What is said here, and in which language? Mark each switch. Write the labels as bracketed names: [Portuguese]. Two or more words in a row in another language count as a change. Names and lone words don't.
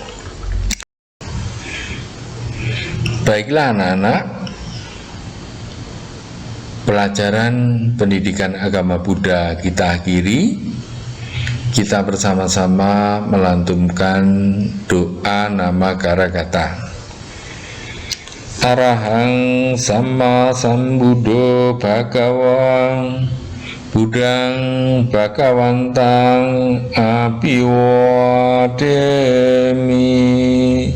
[Indonesian] Baiklah anak-anak, pelajaran pendidikan agama Buddha kita akhiri. Kita bersama-sama melantunkan doa nama Karagata. [Pali] Arahang Sama Sambuddho Bhagawang Budang Bhagawantang Abiwademi.